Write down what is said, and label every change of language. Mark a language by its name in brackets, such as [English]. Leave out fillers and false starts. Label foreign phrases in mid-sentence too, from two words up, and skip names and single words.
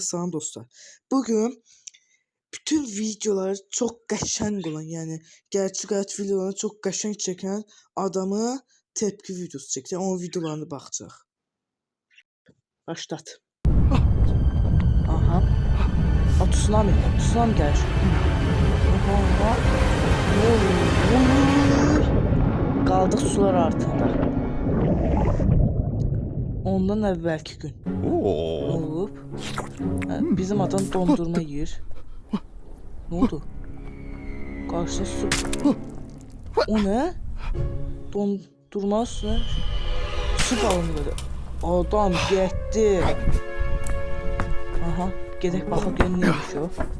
[Azerbaijani] Salam dostlar. [Turkish] Bugün bütün videoları çok qəşəng olan, yəni gerçek hayat videolarını çok qəşəng çeken adamı tepki videosu çəkəcək. [Azerbaijani] Onun videolarına baxacaq. Başlat. Aha. O tsunami gəlir. Aha. Qaldıq sular altında. Ondan əvvəlki gün. Olub. Bizim adam dondurma yiyir. [Turkish] Ne oldu? Karşıda su. O ne? Dondurma üstüne su balonu böyle. [Azerbaijani] Adam getdi. Aha. Gedək baxaq görün neymiş o.